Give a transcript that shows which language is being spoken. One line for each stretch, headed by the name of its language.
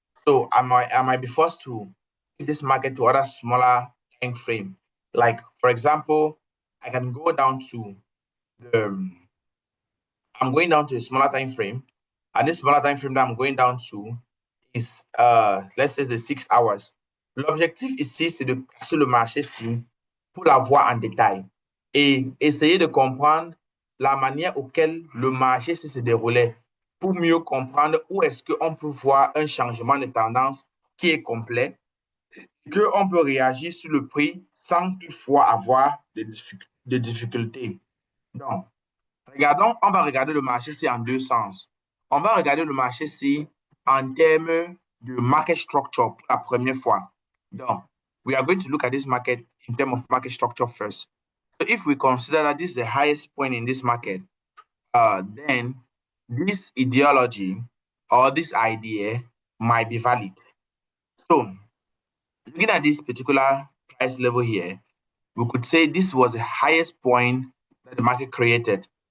English: So I might be forced to take this market to other smaller time frame. Like for example, I can go down to the I'm going down to a smaller time frame, and this smaller time frame that I'm going down to is let's say the 6 hours.
French: L'objectif ici, c'est de casser le marché-ci pour la voir en détail et essayer de comprendre la manière auquel le marché se déroulait pour mieux comprendre où est-ce qu'on peut voir un changement de tendance qui est complet, qu'on peut réagir sur le prix sans toutefois avoir des difficultés. Donc, regardons, on va regarder le marché-ci en deux sens. On va regarder le marché-ci en termes de market structure pour la première fois.
English: Donc, we are going to look at this market in terms of market structure first. So if we consider that this is the highest point in this market, then this ideology or this idea might be valid. So, looking at this particular price level here, we could say this was the highest point that the market created.